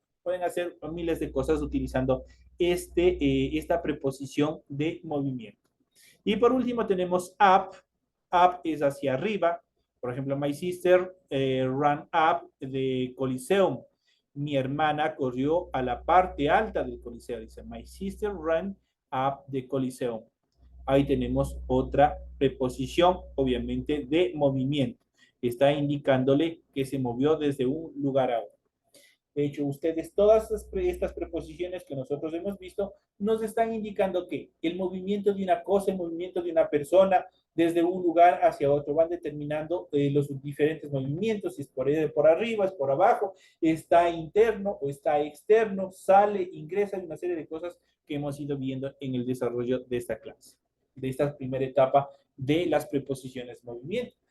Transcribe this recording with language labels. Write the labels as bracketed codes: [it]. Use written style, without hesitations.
[es] Pueden hacer miles de cosas utilizando esta preposición de movimiento. Y por último tenemos up. Up es hacia arriba. Por ejemplo, [en] my sister ran up the Coliseum. [es] Mi hermana corrió a la parte alta del Coliseo. Dice, [en] my sister ran up the Coliseum. [es] Ahí tenemos otra preposición, obviamente, de movimiento. Está indicándole que se movió desde un lugar a otro. De hecho, ustedes, todas estas preposiciones que nosotros hemos visto, nos están indicando que el movimiento de una cosa, el movimiento de una persona, desde un lugar hacia otro, van determinando los diferentes movimientos, si es por arriba, es por abajo, está interno o está externo, sale, ingresa, y una serie de cosas que hemos ido viendo en el desarrollo de esta clase, de esta primera etapa de las preposiciones movimiento.